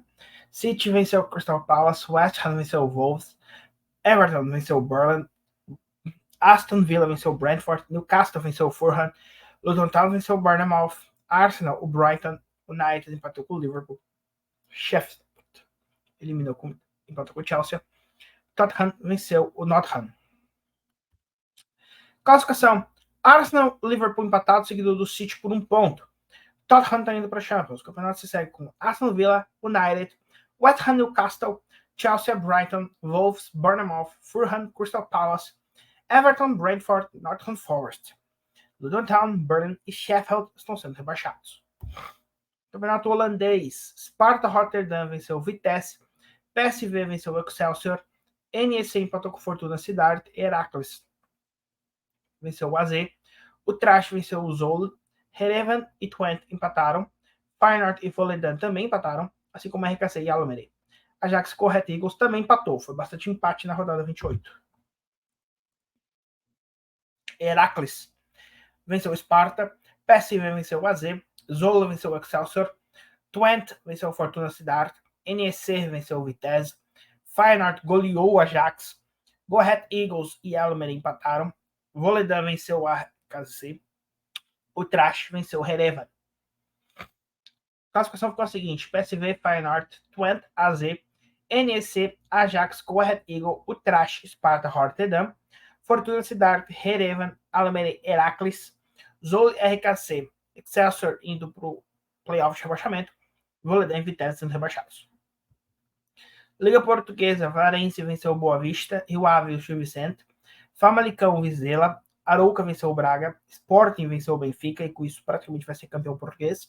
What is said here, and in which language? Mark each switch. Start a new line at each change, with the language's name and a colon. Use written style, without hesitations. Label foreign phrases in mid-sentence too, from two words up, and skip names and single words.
Portuguese: City venceu o Crystal Palace, West Ham venceu o Wolves, Everton venceu o Burnley, Aston Villa venceu o Brentford, Newcastle venceu o Fulham, Luton Town venceu o Bournemouth, Arsenal, o Brighton, United empatou com o Liverpool, Sheffield empatou com o Chelsea, Tottenham venceu o Nottingham. Classificação: Arsenal, Liverpool empatado, seguido do City por 1 ponto. Tottenham está indo para a Champions. O campeonato se segue com Aston Villa, United, West Ham, Newcastle, Chelsea, Brighton, Wolves, Bournemouth, Fulham, Crystal Palace, Everton, Brentford, Nottingham Forest. Luton Town, Burnley e Sheffield estão sendo rebaixados. Campeonato holandês. Sparta Rotterdam venceu o Vitesse, PSV venceu o Excelsior, NEC empatou com Fortuna Sittard, Heracles venceu o AZ, o Trash venceu o Zwolle, Heerenveen e Twente empataram, Feyenoord e Volendam também empataram, assim como RKC e Almere. Ajax Corret Eagles também empatou, foi bastante empate na rodada 28. Heracles venceu o Sparta, PSV venceu o AZ, Zwolle venceu o Excelsior, Twente venceu o Fortuna Sittard, NEC venceu o Vitesse, Feyenoord goleou o Ajax, Corret Eagles e Almere empataram, Volendam venceu o RKC, o Trash venceu o Heerenveen. A classificação ficou a seguinte: PSV, Feyenoord, Twente, AZ, NEC, Ajax, Corret Eagle, o Trash, Sparta Rotterdam, Fortuna Sittard, Heerenveen, Almere, Heracles, Zwolle, RKC, Excelsior indo para o playoff de rebaixamento, Volendam e Vitesse sendo rebaixados. Liga Portuguesa, Varense venceu o Boa Vista, Rio Ave e o Gil Vicente, Famalicão, Vizela, Arouca venceu o Braga, Sporting venceu o Benfica e com isso praticamente vai ser campeão português.